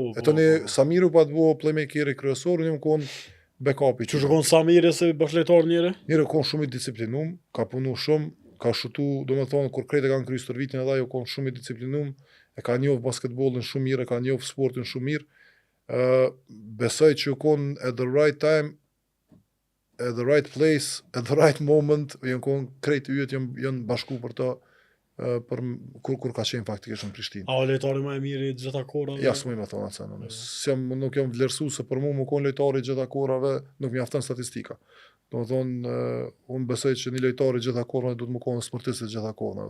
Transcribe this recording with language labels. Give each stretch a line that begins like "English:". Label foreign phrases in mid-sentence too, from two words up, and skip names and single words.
Albanian: E tani Samiru pa të bëu playmaker kryesor, unë kon backupi. Çu shkon Samiri se bashkëlejtar njëri? Njëri kon shumë i disiplinum, ka punu shumë, ka shutu, domethënë kur krejt e kanë kryer stërvitin edhe ajo kon shumë i disiplinum, e ka njoh basketbollin shumë mirë, e ka njoh sportin shumë mirë. Besoj që u kon
English: at the right time, at the right place, at the right moment,
Albanian: janë kon krejt yjet janë bashku për to, për kur ka qenë faktikisht në Prishtinë. A lojtari më i mirë i gjitha kohërave? Ja, s'më thon atë. Nuk jam vlerësuar se për mua më kon lojtari i gjitha kohërave, nuk mjafton statistika. Domethënë, unë besoj që një lojtar i gjitha kohërave duhet më kon sportist i gjitha kohërave.